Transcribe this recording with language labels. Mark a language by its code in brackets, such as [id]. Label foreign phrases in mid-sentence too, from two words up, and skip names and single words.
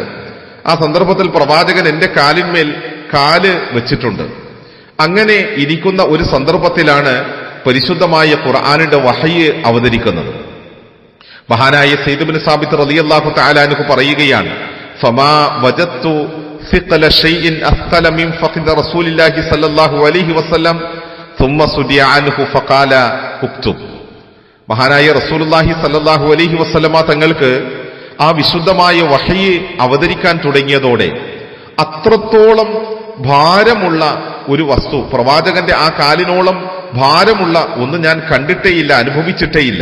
[ml] ആ സന്ദർഭത്തിൽ പ്രവാചകൻ എന്റെ കാലിന്മേൽ കാല് വെച്ചിട്ടുണ്ട്. അങ്ങനെ ഇരിക്കുന്ന ഒരു സന്ദർഭത്തിലാണ് പരിശുദ്ധമായ ഖുർആനിന്റെ വഹയ് അവതരിക്കുന്നത്. [ar] മഹാനായ സയ്യിദ് ഇബ്നു സാബിത്ത് رضي الله تعالى عنه പറയുകയാണ്, فما وجدت ثقل شيء أثقل من فخذ رسول الله صلى الله عليه وسلم ثم سدي عنه فقال اكتب. [ml] മഹാനായ റസൂലുള്ളാഹി [ar] صلى الله عليه وسلم [ml] തങ്ങൾക്ക് ആ വിശുദ്ധമായ വഹയ് അവതരിക്കാൻ തുടങ്ങിയതോടെ അത്രത്തോളം ഭാരമുള്ള ഒരു വസ്തു, പ്രവാചകന്റെ ആ കാലിനോളം ഭാരമുള്ള ഒന്ന് ഞാൻ കണ്ടിട്ടേയില്ല, അനുഭവിച്ചിട്ടേയില്ല.